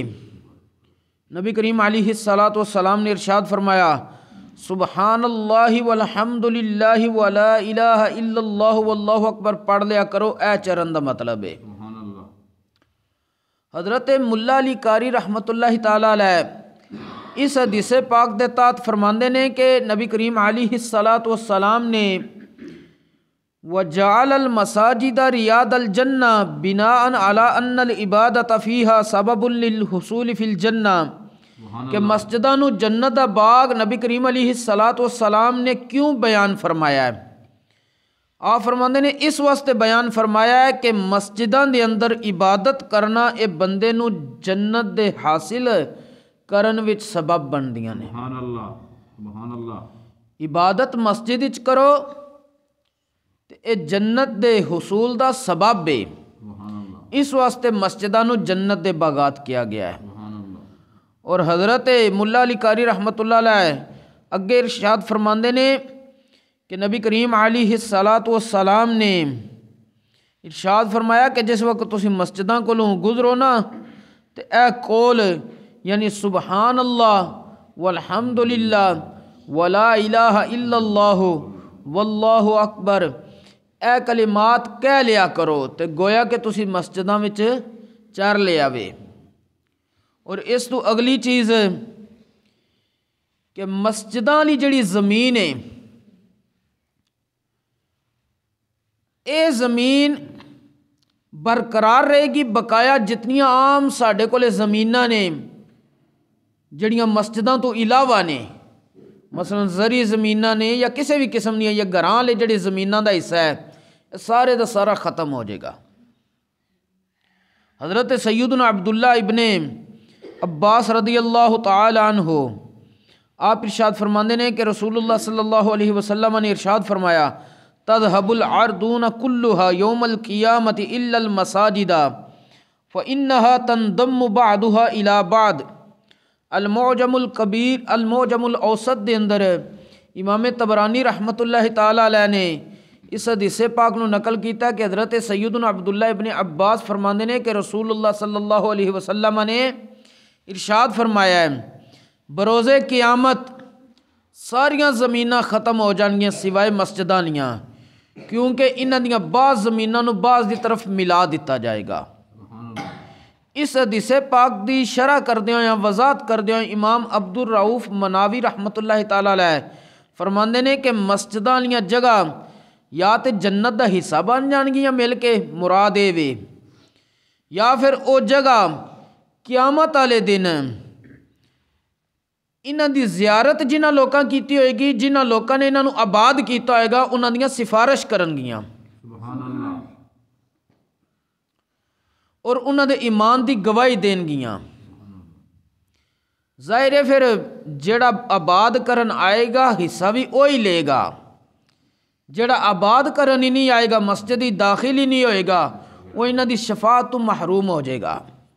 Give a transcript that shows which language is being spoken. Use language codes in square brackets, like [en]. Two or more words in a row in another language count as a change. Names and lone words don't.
[pa] نبی کریم علیہ السلام نے ارشاد فرمایا [ar] سبحان اللہ والحمد للہ ولا الہ الا اللہ واللہ اکبر [pa] پڑھ لیا کرو، اے چرن دا مطلب ہے۔ [ar] سبحان اللہ۔ [pa] حضرت ملا علی قاری رحمۃ اللہ تعالیٰ علیہ اس حدیث پاک دے تحت فرماندے نے کہ نبی کریم علیہ السلام نے [ar] وجعل المساجد ریاض الجنہ بناء علی ان العبادۃ فیہا سبب للحصول فی الجنہ، [pa] کہ مسجداں نو جنت دا باغ نبی کریم علیہ السلام نے کیوں بیان فرمایا ہے؟ آپ فرماندے نے اس واسطے بیان فرمایا ہے کہ مسجداں دے اندر عبادت کرنا اے بندے نو جنت دے حاصل کرن وچ سبب بندیاں نے۔ [ar] سبحان اللہ، سبحان اللہ۔ [pa] عبادت مسجد وچ کرو تے اے جنت دے حصول دا سبب ہے، [ar] سبحان اللہ، [pa] اس واسطے مسجداں نو جنت دے باغات کیا گیا ہے۔ [ar] سبحان اللہ۔ [pa] اور حضرت ملا علی قاری رحمۃ اللہ علیہ اگے ارشاد فرماندے نے کہ نبی کریم علیہ السلام نے ارشاد فرمایا کہ جس وقت تسی مسجداں کولوں گزرو نا تے اے قول یعنی [ar] سبحان اللہ والحمد للہ ولا الہ الا اللہ واللہ اکبر [pa] اے کلمات کہہ لیا کرو تے گویا کہ تسی مسجداں وچ چر لے آوے۔ اور اس تو اگلی چیز کہ مسجداں لی جڑی زمین ہے اے زمین برقرار رہے گی، بقایا جتنیاں عام ساڈے کولے زمیناں نے جڑیاں مسجداں تو علاوہ نے، مثلا زرعی زمیناں نے یا کسی بھی قسم دیاں یا گھراں لے جڑی زمیناں دا حصہ ہے سارے دا سارا ختم ہو جائے گا۔ حضرت سیدنا عبداللہ ابن عباس رضی اللہ تعالی عنہ آپ ارشاد فرماندے نے کہ رسول اللہ صلی اللہ علیہ وسلم نے ارشاد فرمایا [ar] تذهب العرضون كلها يوم القيامة إلا المساجد فإنها تنضم بعضها إلى بعض۔ [pa] المعجم الکبیر المعجم الاوسط دے اندر امام طبرانی رحمۃ اللہ تعالی علیہ نے اس حدیث پاک نو نقل کیتا کہ حضرت سیدنا عبداللہ ابن عباس فرماندے نے کہ رسول اللہ صلی اللہ علیہ وسلم نے ارشاد فرمایا ہے بروز قیامت ساریاں زمیناں ختم ہو جانگیاں سوائے مسجداں دیاں، کیونکہ انہاں دیاں بعض زمیناں نو بعض دی طرف ملا دیتا جائے گا۔ اس حدیث پاک دی شرح کردیاں یا وضاحت کردیاں امام عبد الرؤف مناوی رحمۃ اللہ تعالی علیہ فرماندے نے کہ مسجداں والیاں جگہ یا تے جنت دا حصہ بن جان گیاں مل کے مراد اے وے، یا پھر او جگہ قیامت والے دن انہاں دی زیارت جنہاں لوکاں کیتی ہوئے گی، جنہاں لوکاں نے انہاں نو آباد کیتا ہوئے گا، انہاں دیاں سفارش کرن گیاں [ar] سبحان اللہ، [pa] اور انہاں دے ایمان دی گواہی دین گیاں۔ ظاہر ہے پھر جڑا آباد کرن آئے گا حصہ بھی وہی لے گا، جڑا آباد کرن ہی نہیں آئے گا، مسجد ہی داخل ہی نہیں ہوئے گا، وہ انہاں دی شفاعت تو محروم ہو جائے گا۔